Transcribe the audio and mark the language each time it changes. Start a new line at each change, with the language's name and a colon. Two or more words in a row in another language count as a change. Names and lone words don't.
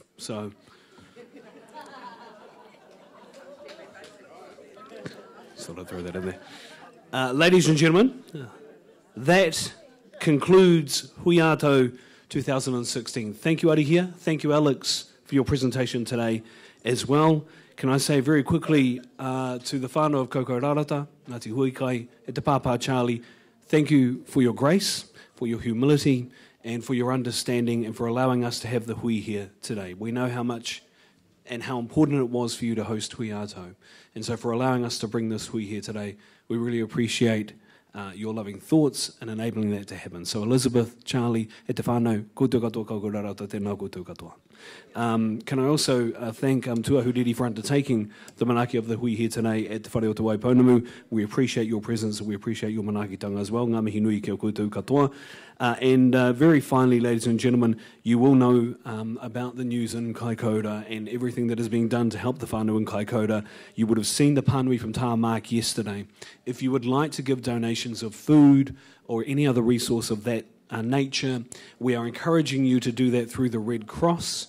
English: So, sort of throw that in there. Ladies and gentlemen, that concludes Hui Ato 2016. Thank you, Arihia. Thank you, Alex, for your presentation today as well. Can I say very quickly to the whānau of Koko Rarata, Ngā Tahu Hui kai,
Māori: e te Pāpā
English: Charlie, thank you for your grace, for your humility, and for your understanding, and for allowing us to have the hui here today. We know how much and how important it was for you to host Hui Ato. And so for allowing us to bring this hui here today, we really appreciate your loving thoughts and enabling that to happen. So Elizabeth,
Māori: Charlie, e te whānau, koutou katoa, Koko Rarata, tēnā koutou katoa.
English: Can I also thank Tuahuriri for undertaking the manaki of the hui here today at Te Whare o Te Waipounamu. We appreciate your presence and we appreciate your manakitanga as well.
Māori: Ngā mihi nui kia koutou katoa.
English: And very finally, ladies and gentlemen, you will know about the news in Kaikoura and everything that is being done to help the whānau in Kaikoura. You would have seen the pānui from Tāmark yesterday. If you would like to give donations of food or any other resource of that nature, we are encouraging you to do that through the Red Cross.